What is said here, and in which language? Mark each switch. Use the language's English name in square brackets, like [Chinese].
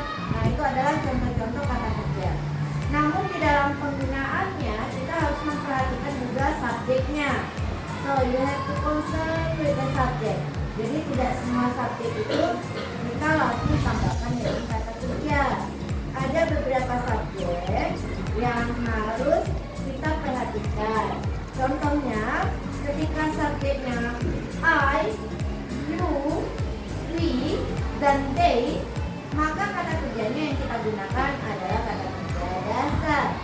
[Indonesian] Nah, itu adalah contoh-contoh kata kerja. Namun di dalam penggunaannya kita harus memperhatikan juga subjeknya. [English] So you have to concern with the subject. [Indonesian] Jadi tidak semua subjek itu kita langsung tambahkan dengan kata kerja. Ada beberapa subjek yang harus kita perhatikan. Contohnya, ketika subjeknya I, you, we, dan they, maka kata kerjanya yang kita gunakan adalah kata kerja dasar.